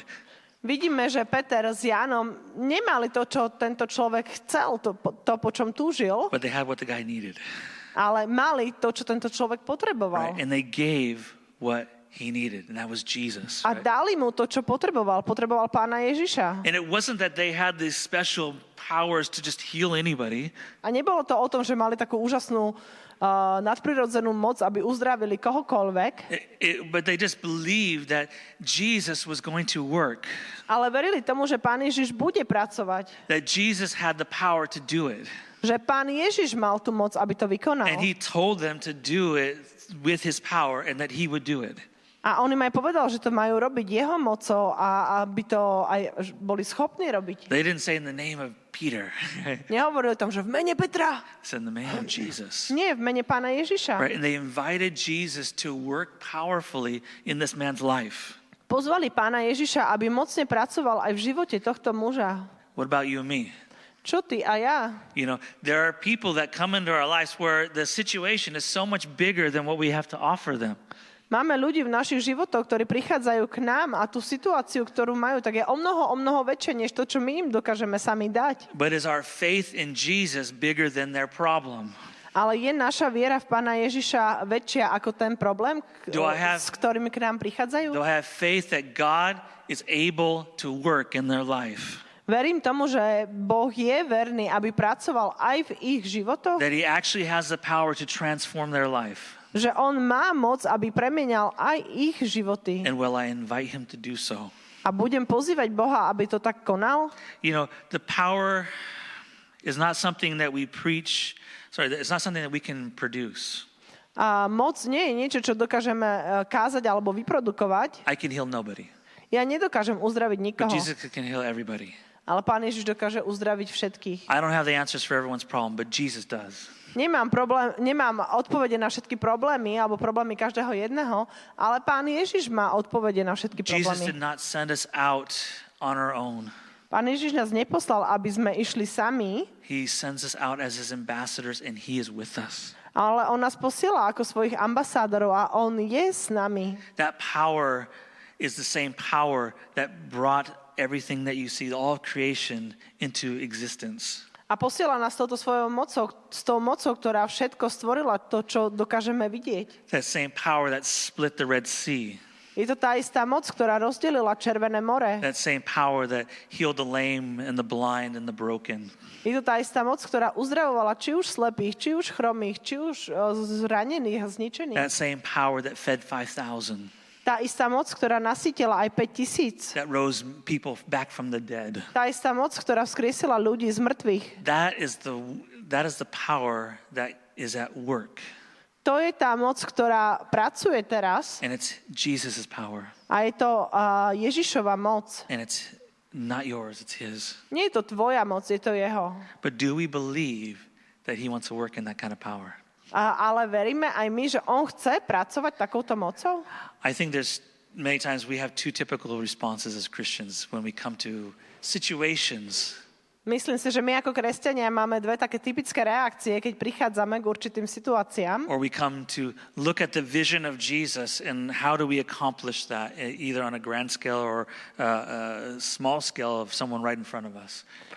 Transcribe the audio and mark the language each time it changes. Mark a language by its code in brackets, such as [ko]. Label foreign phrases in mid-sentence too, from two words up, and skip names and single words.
[sk] Vidíme, že Peter s Jánom nemali to, čo tento človek chcel, to po čom túžil, [en] But they had what the guy needed. [sk] ale mali to, čo tento človek potreboval. [en] Right? And they gave what he needed, and that was Jesus. [sk] A [en] Right? [sk] dali mu to, čo potreboval. Potreboval Pána Ježiša. [en] And it wasn't that they had these special powers to just heal anybody. [sk] A nebolo to o tom, že mali takú úžasnú nadprirodzenú moc, aby uzdravili kohokoľvek, [en] But they just believed that Jesus was going to work, [sk] ale verili tomu, že Pán Ježiš bude pracovať. [en] that Jesus had the power to do it. [sk] Že Pán Ježiš mal tú moc, aby to vykonal. [en] And he told them to do it with his power and that he would do it. [sk] A on im aj povedal, že to majú robiť jeho mocou a aby to aj boli schopní robiť. [en] They didn't say in the name of Peter. [sk] Nehovorili o tom, že v mene Petra. [en] It's in the name of Jesus. [sk] Nie, v mene Pána Ježiša. [en] Right? And they invited Jesus to work powerfully in this man's life. [sk] Pozvali Pána Ježiša, aby mocne pracoval aj v živote tohto muža. [en] What about you and me? [sk] Čo ty a ja? [en] You know, there are people that come into our lives where the situation is so much bigger than what we have to offer them. [sk] Máme ľudí v našich životoch, ktorí prichádzajú k nám a tú situáciu, ktorú majú, tak je o mnoho väčšie, než to, čo my im dokážeme sami dať. [en] But is our faith in Jesus bigger than their problem? [sk] Ale je naša viera v Pána Ježiša väčšia ako ten problém, s ktorými k nám prichádzajú? [en] Do I have faith that God is able to work in their life? [sk] Verím tomu, že Boh je verný, aby pracoval aj v ich životoch, [en] That he actually has the power to transform their life? [sk] že on má moc, aby premienial aj ich životy. [en] And will I invite him to do so? A budem pozývať Boha, aby to tak konal? You know, the power is not something that we preach. Sorry, it's not something that we can produce. [sk] A moc nie je niečo, čo dokážeme kázať alebo vyprodukovať. [en] I can heal nobody. [sk] Ja nedokážem uzdraviť [en] But [sk] nikoho, [en] Jesus can heal everybody. [sk] ale Pán Ježiš dokáže uzdraviť všetkých. [en] I don't have the answers for everyone's problem, but Jesus does. [sk] Nemám odpovede na všetky problémy alebo problémy každého jedného, ale Pán Ježiš má odpovede na všetky [en] Jesus [sk] problémy. [en] did not send us out on our own. [sk] Pán Ježiš nás neposlal, aby sme išli sami, [en] He sends us out as his ambassadors and he is with us. [sk] ale on nás posiela ako svojich ambasádorov a on je s nami. [en] That power is the same power that brought everything that you see, all of creation, into existence. [sk] A posiela nás touto svojou mocou, s tou mocou, ktorá všetko stvorila, to, čo dokážeme vidieť. [en] That same power that split the Red Sea. [sk] Je to tá istá moc, ktorá rozdelila Červené more. [en] That same power that healed the lame and the blind and the broken. [sk] Je to tá istá moc, ktorá uzdravovala či už slepých, či už chromých, či už zranených a zničených. [en] That same power that fed 5,000. [sk] Tá istá moc, ktorá nasytila aj 5,000. [en] That rose people back from the dead. [sk] Tá istá moc, ktorá vzkriesila ľudí z mŕtvych. [en] That is the power that is at work. [sk] To je tá moc, ktorá pracuje teraz [en] And it's Jesus' power. [sk] a je to Ježišova moc. [en] And it's not yours, it's his. [sk] Nie je to tvoja moc, je to jeho. [en] But do we believe that he wants to work in that kind of power? [sk] Ale veríme aj my, že on chce pracovať takouto mocou? [en] I think there's many times we have two typical responses as Christians when we come to situations. [sk] Myslím si, že my ako kresťania máme dve také typické reakcie, keď prichádzame k určitým situáciám. [en] Or we come to look at the vision of Jesus and how do we accomplish that, either on a grand scale or a small scale of someone right in front of us.